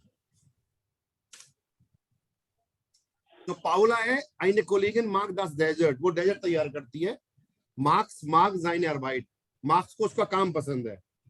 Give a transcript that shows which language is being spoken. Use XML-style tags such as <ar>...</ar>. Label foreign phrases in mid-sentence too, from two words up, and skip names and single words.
<de>तो पाउला है eine Kollegin mag das Dessert,</de> <hi>वो डेजर्ट तैयार करती है।</hi> <de>मार्क्स mag seine Arbeit,</de> <hi>मार्क्स को उसका काम पसंद है।</hi>